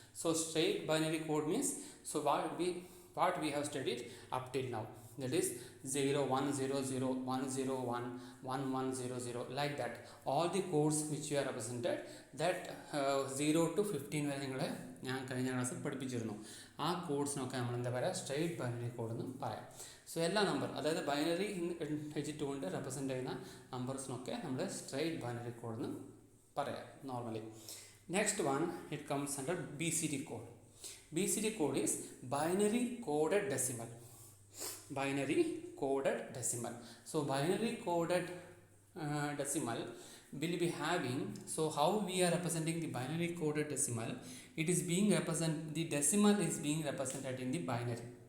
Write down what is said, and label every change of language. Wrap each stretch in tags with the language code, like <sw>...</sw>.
<en>So straight binary code means, so what we have studied up till now, that is 0 1 0 0 1 0 1 1 1 0 0, like that. All the codes which you are represented, that 0 to 15</en> <ml>വരെ നിങ്ങളെ ഞാൻ കഴിഞ്ഞ ക്ലാസ്സിൽ പഠിപ്പിച്ചിരുന്നു. ആ കോഡ്സിനൊക്കെ നമ്മൾ എന്താ പറയുക, സ്ട്രെയിറ്റ് ബൈനറി കോഡ് എന്നും പറയാം. സോ എല്ലാ നമ്പർ, അതായത് ബൈനറി ഡിജിറ്റ് കൊണ്ട് റെപ്രസെൻ്റ് ചെയ്യുന്ന നമ്പേഴ്സിനൊക്കെ നമ്മൾ സ്ട്രെയിറ്റ് ബൈനറി കോഡ് എന്ന് പറയാം normally.</ml> <en>Next one, it comes under BCD code. BCD code is binary coded decimal. Binary coded decimal. So binary coded decimal will be having, so how we are representing the binary coded decimal, it is being the decimal is being represented in the binary.</en>